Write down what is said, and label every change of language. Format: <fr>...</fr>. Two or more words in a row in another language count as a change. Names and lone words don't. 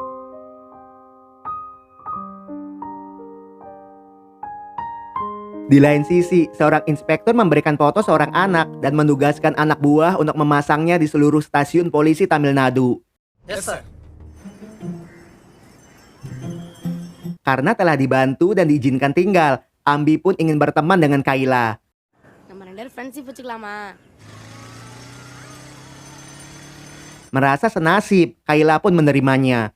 <id>Di lain sisi, seorang inspektur memberikan foto seorang anak dan menugaskan anak buah untuk memasangnya di seluruh stasiun polisi Tamil Nadu.</id> <en>Yes, sir.</en> <id>Karena telah dibantu dan diizinkan tinggal, Ambi pun ingin berteman dengan Kayla.</id> <ta>நம்ம ரெண்டு பேரும் ஃப்ரெண்ட்ஷிப் வச்சுக்கலாமா?</ta> <id>Merasa senasib, Kayla pun menerimanya.</id>